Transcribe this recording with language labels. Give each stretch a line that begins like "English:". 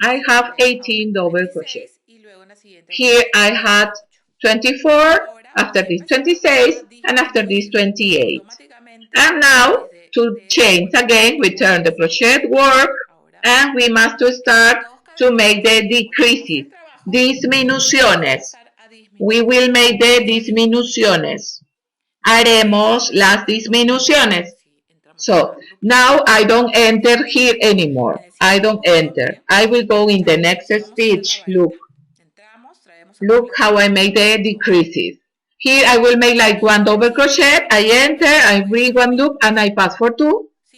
English: I have 18 double crochet. Here I had 24, after this 26 and after this 28. And now to change again we turn the crochet work and we must to start to make the decreases, disminuciones. We will make the disminuciones.
Spanish: Haremos las disminuciones.
English: So now I don't enter here anymore. I don't enter. I will go in the next stitch. Look. Look how I make the decreases. Here I will make like 1 double crochet. I enter, I bring 1 loop and I pass for 2.